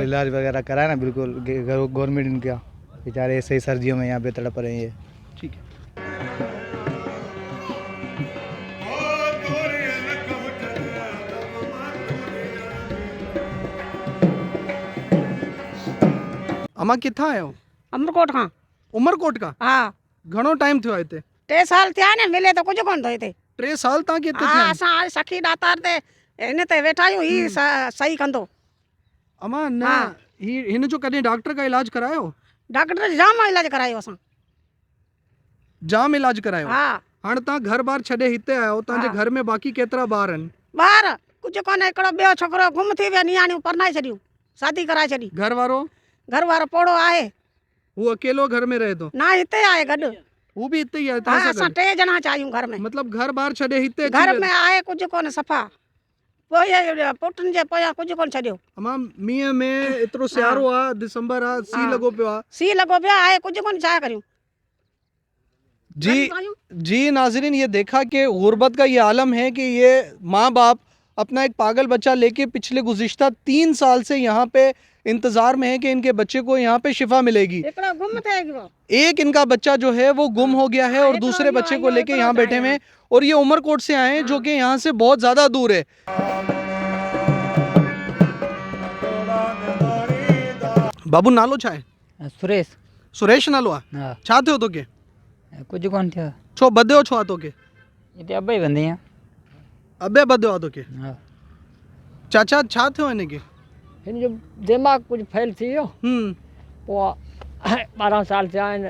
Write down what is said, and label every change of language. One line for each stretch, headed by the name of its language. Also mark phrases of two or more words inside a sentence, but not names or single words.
Urdu: علاج وغیرہ کرائے نا، بالکل گورنمنٹ ان کا، بیچارے ایسے ہی سردیوں میں یہاں پے تڑپ رہے ہیں یہ. ٹھیک ہے۔ اماں کتنا آئے ہو?
Sindhi: अमरकोट खां।
Urdu: عمرکوٹ کا? हाँ
Sindhi: घणो टाइम थियो
Urdu: آئے تھے?
Sindhi: 3 साल थिया ने, मिले तो कुछ कोन थिए थे।
Urdu: 3 سال تک کے
Sindhi: हाँ असां आज सखी दातार ते इन ते वेठा आहियूं, ही सही कंदो। अम्मा ना हाँ। हिन जो कॾहिं डॉक्टर का इलाज करायो? डॉक्टर जाम इलाज करायो असां। जाम इलाज करायो? हाँ हाणे तव्हां घर बार छॾे हिते आयो, तव्हांजे हाँ। घर में बाक़ी केतिरा ॿार आहिनि? ॿार कुझु कोन्हे, हिकिड़ो ॿियो छोकिरो गुम थी वियो, नियाणियूं परनाए छॾियूं, शादी कराए छॾी। घर वारो? घर वारो पोड़ो आहे वो अकेलो घर में रहे तो? ना, हिते आहे गॾु।
Urdu: وہ بھی
Sindhi: हिते ही आहे हाँ तव्हां असां सां गॾु? 3 ॼणा चाहियूं घर में। मतलब घर बार छॾे हिते अची घर वियो? में आहे कुझु कोन, सफ़ा पोइ पुटनि जे पोयां कुझु कोन छॾियो। अम्मा मींहं में एतिरो सियारो आहे, दिसंबर आहे, सीउ हाँ। लॻो पियो आहे। सी लॻो पियो आहे, कुझु कोन, छा करियूं।
Urdu: جی جی ناظرین، یہ دیکھا کہ غربت کا یہ عالم ہے کہ یہ ماں باپ اپنا ایک پاگل بچہ لے کے پچھلے گزشتہ 3 سال سے یہاں پے انتظار میں ہے کہ ان کے بچے کو یہاں پے شفا ملے گی.
Sindhi: हिकिड़ो गुम थिए वियो।
Urdu: ایک ان کا بچہ جو ہے وہ گم ہو گیا ہے اور हाँ, दूसरे इतना بچے کو यो लेके इतना یہاں بیٹھے ہوئے ہیں اور یہ عمرکوٹ سے آئے ہیں جو کہ یہاں سے بہت زیادہ دور ہے.
Sindhi: बाबू नालो छा है? सुरेश। सुरेश नालो आहे? हाँ छा थियो तोखे? कुछ कोन थियो, छो बधियो छो आहे तोखे? हिते अॿई बंदी आहियां। अबे बधियो आहे तोखे? हाँ चाचा छा थियो हिनखे? हिन जो दिमाग़ कुछ फेल थी वियो हम्म पोइ 12 साल थिया आहिनि